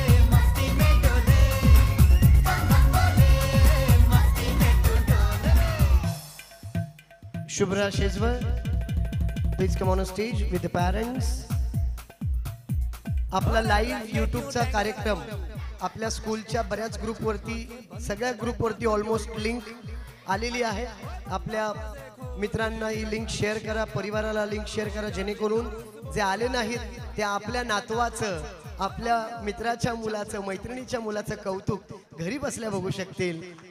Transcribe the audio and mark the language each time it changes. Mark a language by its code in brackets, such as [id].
[hi] मस्ती में डोले, मस्ती में तू डोले. [en] Shubhra Shezwar, please come on stage with the parents. [mr] आपला लाईव्ह यूट्यूबचा कार्यक्रम आपल्या स्कूलच्या बऱ्याच ग्रुपवरती, सगळ्या ग्रुपवरती ऑलमोस्ट लिंक आलेली आहे. आपल्या मित्रांना ही लिंक शेअर करा, परिवाराला लिंक शेअर करा, जेणेकरून जे आले नाहीत ते आपल्या नातवाचं, आपल्या मित्राच्या मुलाचं, मैत्रिणीच्या मुलाचं कौतुक घरी बसल्या बघू शकतील.